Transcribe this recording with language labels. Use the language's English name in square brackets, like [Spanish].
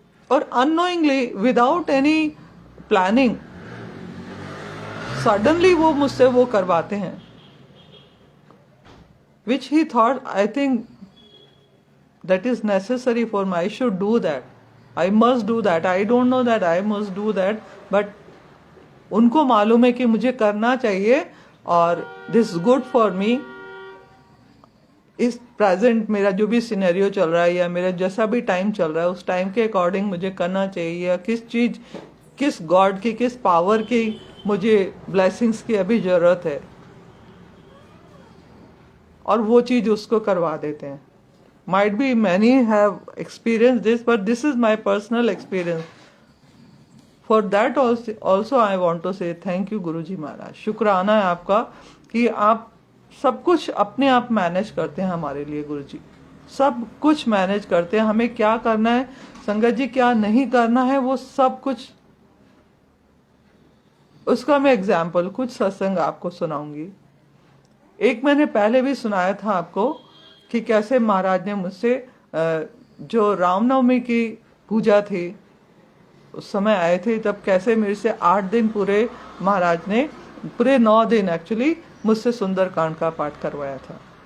[English] और unknowingly, without any planning, suddenly [Hindi] वो मुझसे वो करवाते हैं, [English] Which he thought I think that is necessary for me. I should do that. I must do that. I don't know that I must do that, but [Hindi] उनको मालूम है कि मुझे करना चाहिए, [English] और this is good for me. [Hindi] इस प्रेजेंट मेरा जो भी सिनेरियो चल रहा है या मेरा जैसा भी टाइम चल रहा है, उस टाइम के अकॉर्डिंग मुझे करना चाहिए, या किस चीज, किस गॉड की, किस पावर की मुझे ब्लेसिंग्स की अभी जरूरत है, और वो चीज उसको करवा देते हैं। [English] Might be many have experienced this, but this is my personal experience. For that also I want to say thank you Guruji Maharaj. [Hindi] शुक्राना है आपका कि आप सब कुछ अपने आप मैनेज करते हैं हमारे लिए। गुरुजी सब कुछ मैनेज करते हैं, हमें क्या करना है संगत जी, क्या नहीं करना है, वो सब कुछ। उसका मैं एग्जाम्पल कुछ सत्संग आपको सुनाऊंगी। एक मैंने पहले भी सुनाया था आपको कि कैसे महाराज ने मुझसे, जो रामनवमी की पूजा थी उस समय आए थे, तब कैसे मेरे से 8 दिन पूरे महाराज ने, पूरे 9 दिन एक्चुअली मुझसे सुंदरकांड का पाठ करवाया था।